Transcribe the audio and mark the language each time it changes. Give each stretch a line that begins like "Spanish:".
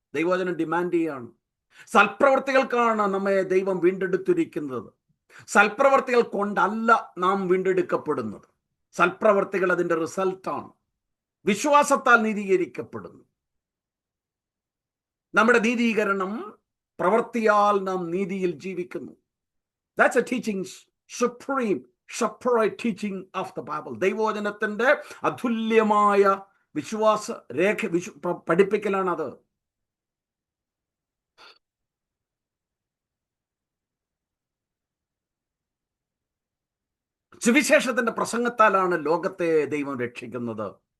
Malayalam: ദൈവവചനം ഡിമാൻഡ് ചെയ്യാണ്. സൽപ്രവൃത്തികൾക്കാണ് നമ്മെ ദൈവം വീണ്ടെടുത്തിരിക്കുന്നത്. സൽപ്രവർത്തികൾ കൊണ്ടല്ല നാം വീണ്ടെടുക്കപ്പെടുന്നത്. സൽപ്രവർത്തികൾ അതിന്റെ റിസൾട്ടാണ്. വിശ്വാസത്താൽ നീതീകരിക്കപ്പെടുന്നു. നമ്മുടെ നീതീകരണം പ്രവൃത്തിയാൽ നാം നീതിയിൽ ജീവിക്കുന്നു.
English: That's a teaching, supreme, separate teaching of the Bible.
Malayalam: ദൈവവചനത്തിന്റെ അതുല്യമായ വിശ്വാസ രേഖ പഠിപ്പിക്കലാണത്. സുവിശേഷത്തിന്റെ പ്രസംഗത്താലാണ് ലോകത്തെ ദൈവം രക്ഷിക്കുന്നത്.